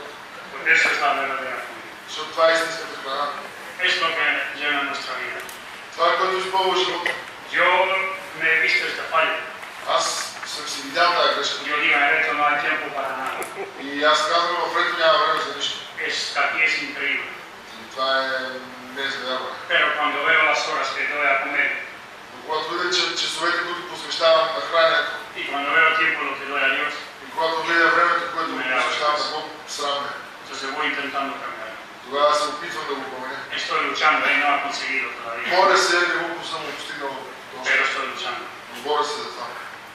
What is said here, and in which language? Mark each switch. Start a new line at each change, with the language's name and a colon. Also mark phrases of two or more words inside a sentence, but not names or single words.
Spanish: Porque eso es la verdadera comida.
Bulgarian: Защото това е истинската храна.
Spanish: Es lo que llena nuestra vida.
Bulgarian: Това е което изпълва живота.
Spanish: Yo me he visto este fallo.
Bulgarian: Аз съм си видял тази грешка.
Spanish: Yo digo, en Ereto no hay tiempo para nada.
Bulgarian: И аз казвам, в Рето няма време за нищо.
Spanish: Aquí es increíble.
Bulgarian: И това е незавярване.
Spanish: Pero cuando veo las horas que doy a comer
Bulgarian: Но когато видя, че часовете, които посвещавам на храненето,
Spanish: y cuando veo tiempo lo que doy a Dios,
Bulgarian: и когато видя времето, което посвещавам на Бог, срамне.
Spanish: entonces voy intentando cambiar.
Bulgarian: Тогава се опитвам да го променя.
Spanish: Estoy luchando y no he conseguido todavía.
Bulgarian: Боря се, не го съм постигнал.
Spanish: Pero estoy luchando.
Bulgarian: Но боря се за това.